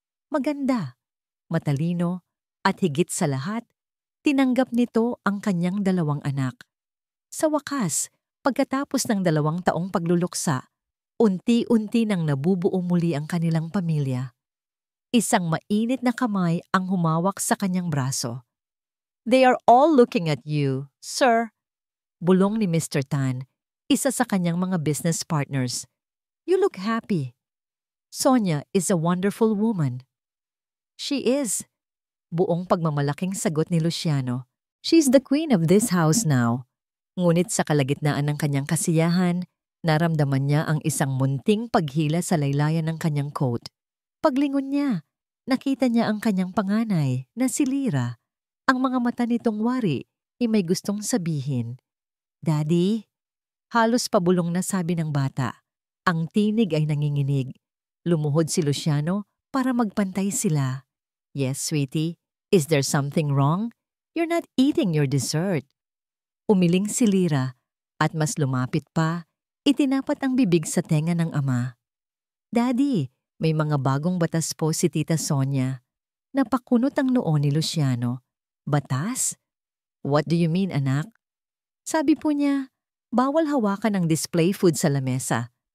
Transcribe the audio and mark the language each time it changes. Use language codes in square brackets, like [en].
[tl] Maganda, matalino, at higit sa lahat, tinanggap nito ang kanyang 2 anak. Sa wakas, pagkatapos ng 2 taong pagluluksa, unti-unti nang nabubuo muli ang kanilang pamilya. Isang mainit na kamay ang humawak sa kanyang braso. [en] "They are all looking at you, sir," [tl] bulong ni [en] Mr. [tl] Tan, isa sa kanyang mga business partners. [en] "You look happy." "Sonia is a wonderful woman." "She is," [tl] buong pagmamalaking sagot ni [en] Luciano. "She's the queen of this house now." [tl] Ngunit sa kalagitnaan ng kanyang kasiyahan, naramdaman niya ang isang munting paghila sa laylayan ng kanyang coat. Paglingon niya, nakita niya ang kanyang panganay na si Lyra. Ang mga mata nitong wari ay may gustong sabihin. "Daddy?" Halos pabulong na sabi ng bata. Ang tinig ay nanginginig. Lumuhod si Luciano para magpantay sila. [en] "Yes, sweetie. [tl] Is there something wrong? You're not eating your dessert." Umiling si Lyra at mas lumapit pa, itinapat ang bibig sa tenga ng ama. "Daddy, may mga bagong batas po si Tita Sonia." Napakunot ang noo ni Luciano. "Batas? [en] What do you mean, [tl] anak?" Sabi po niya, bawal hawakan ang display food sa lamesa.